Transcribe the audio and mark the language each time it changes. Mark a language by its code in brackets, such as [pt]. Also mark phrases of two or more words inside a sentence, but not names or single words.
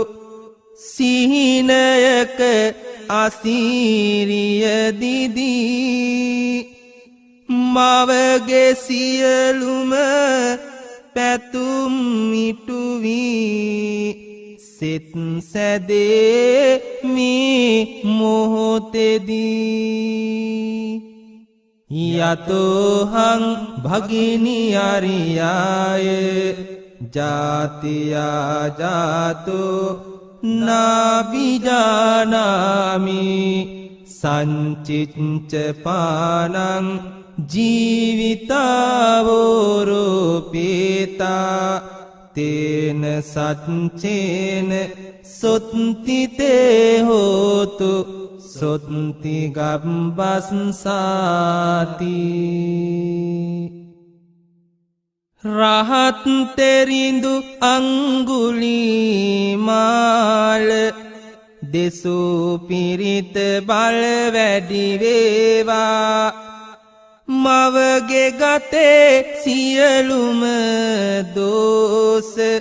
[si] සිහිනයක අසීරිය දිදී මවගේ සියලුම පැතුම් මිටුවී සිත් සැදේ මේ මොහොතේදී [pi] යතෝහං භගිනි අරියාය ජාතියා ජාතෝ නාබිජානාමි සංචිච්ච පානං ජීවිතාවෝරෝපේතා තේන සච්චේන සොත්තිතේ හෝතු සොත්ති [si] ගබ්බස්සාති රහත් තෙරිඳු අංගුලිමාල දෙසූ පිරිත බල වැඩි වේවා මවගේ ගතේ සියලුම දෝස